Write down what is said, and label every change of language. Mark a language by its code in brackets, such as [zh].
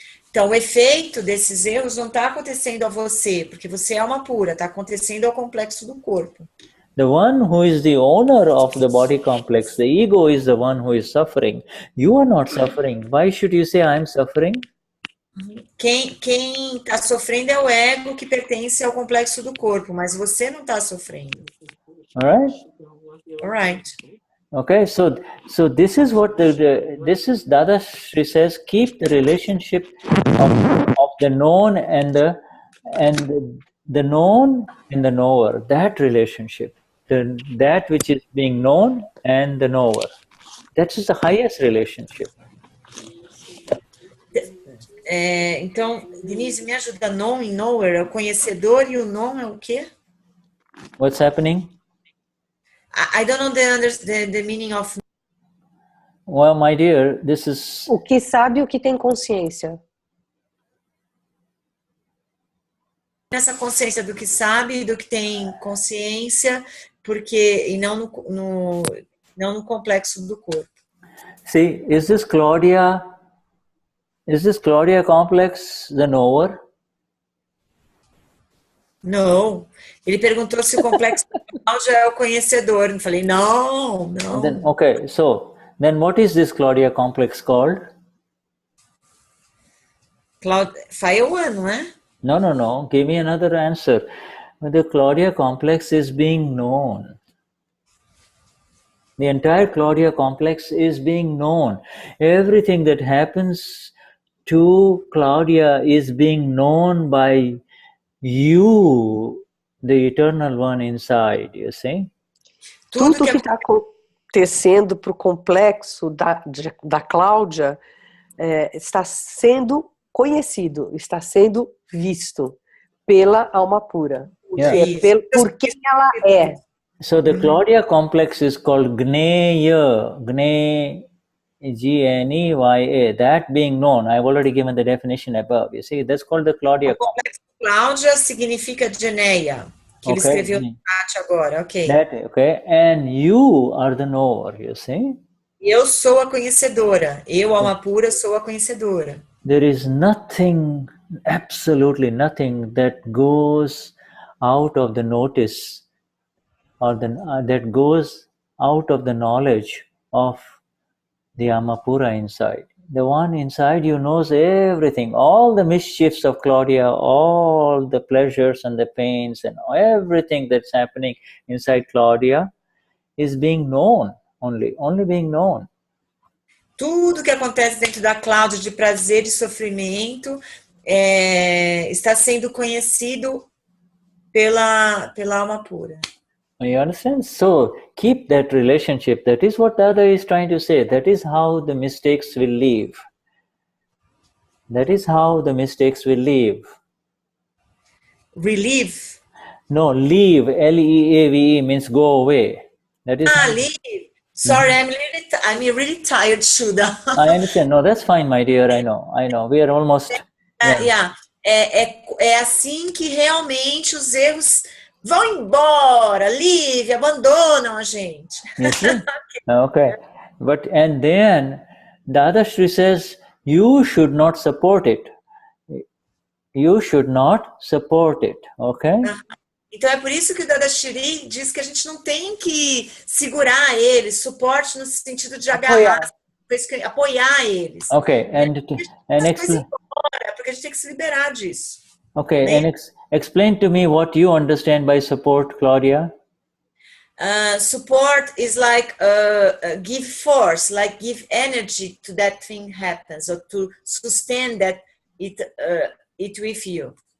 [pt] Então, o efeito desses erros não está acontecendo a você, porque você é alma pura, está acontecendo ao complexo do corpo. [en] The one who is the owner of the body complex, the ego is the one who is suffering. You are not suffering. Why should you say I'm suffering? Quem está sofrendo é o ego que pertence ao complexo do corpo, mas você não está sofrendo. All right. Okay, so this is what this is Dadashri says. Keep the relationship of the known and the known and the knower. That relationship, that which is being known and the knower. That is the highest relationship. [pt] Então, Denise, me ajuda. Known e knower é o conhecedor e o known é o quê? [en] What's happening? I don't know the meaning of. Well, my dear, this is. [pt] O que sabe, o que tem consciência. nessa consciência do que sabe, do que tem consciência, porque e não no complexo do corpo. [en] See, is this Claudia complex the knower? [pt] Não. Ele perguntou se o complexo já é o conhecedor. Eu falei, não. [en] Then, okay, so then what is this Claudia complex called? [pt] Faioan, não é? [en] No. Give me another answer. The Claudia complex is being known. The entire Claudia complex is being known. Everything that happens to Claudia is being known by you, the eternal one inside, you see? [pt] Tudo que está acontecendo para o complexo da Cláudia está sendo conhecido, está sendo visto pela alma pura, por quem ela é. [en] So the Claudia complex is called Gnaya, G-N-E-Y-A, that being known. I've already given the definition above. You see, that's called the Claudia complex. [pt] Cláudia significa Geneia, que ele escreveu no chat agora, ok. [en] Okay, and you are the knower, you see. [pt] Eu sou a conhecedora. Eu, alma pura, sou a conhecedora. [en] There is nothing, absolutely nothing that goes out of the notice or that goes out of the knowledge of the Amapura inside. The one inside you knows everything, all the mischiefs of Claudia, all the pleasures and the pains and everything that's happening inside Claudia is being known, only being known. [pt] Tudo que acontece dentro da Cláudia de prazer e sofrimento está sendo conhecido pela alma pura. [en] You understand? So keep that relationship. That is what the other is trying to say. That is how the mistakes will leave. That is how the mistakes will leave. Relieve? No, leave. L-E-A-V-E means go away. That is. Leave. Sorry, I'm really tired, Shuddha. I understand. No, that's fine, my dear. I know. We are almost. [pt] É assim que realmente os erros vão embora, livre, abandonam a gente. [en] Okay. And then Dadashri says, you should not support it. You should not support it. Okay? [pt] Então é por isso que o Dadashri diz que a gente não tem que segurar eles, suporte no sentido de agarrar, apoiar eles. [en] Okay, [pt] porque a gente tem que se liberar disso. [en] Okay, and explain to me what you understand by support, Claudia. Support is like give force, like give energy to that thing happens, or to sustain that it with you.